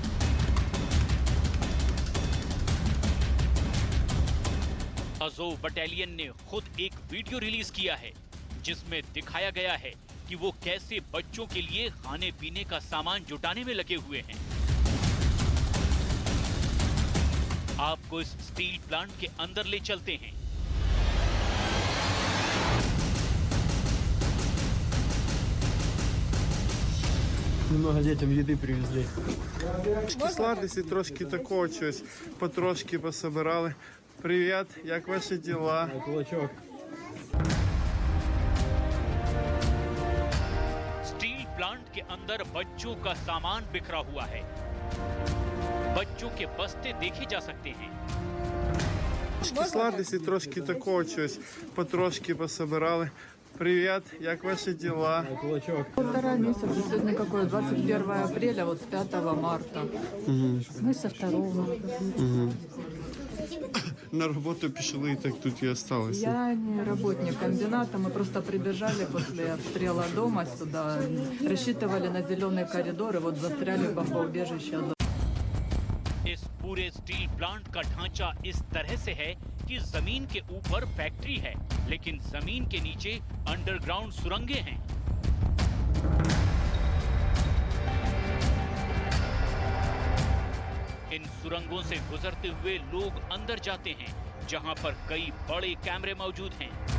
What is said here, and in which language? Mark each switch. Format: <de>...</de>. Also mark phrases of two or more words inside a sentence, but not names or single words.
<hi>अजोव बटालियन ने खुद एक वीडियो रिलीज किया है जिसमें दिखाया गया है कि वो कैसे बच्चों के लिए खाने पीने का सामान जुटाने में लगे हुए हैं। आपको इस स्टील प्लांट के अंदर ले चलते हैं।</hi> <ru>Немного детям еды привезли.</ru> <uk>Сладості, трошки такого щось, потрошки пособирали. Привіт, як ваші діла? Кулачок.</uk> <hi>स्टील प्लांट के अंदर बच्चों का सामान बिखरा हुआ है। बच्चों के बस्ते देखे जा सकते हैं।</hi> <uk>Сладості, трошки такого щось, потрошки пособирали. Привіт, як ваші діла? Кулачок.</uk> <ru>1,5 месяца. Сегодня какое? 21 апреля, вот с 5 марта. Мы со 2.</ru> <uk>На роботу пішли, і так тут і осталося.</uk> <ru>Я не работник комбината, мы просто прибежали после обстрела дома сюда, рассчитывали на зеленый коридор и вот застряли в бомбоубежище.</ru> <hi>इस पूरे स्टील प्लांट का ढांचा इस तरह से है कि जमीन के ऊपर फैक्ट्री है, लेकिन जमीन के नीचे अंडरग्राउंड सुरंगें हैं। इन सुरंगों से गुजरते हुए लोग अंदर जाते हैं, जहां पर कई बड़े कैमरे मौजूद हैं।</hi>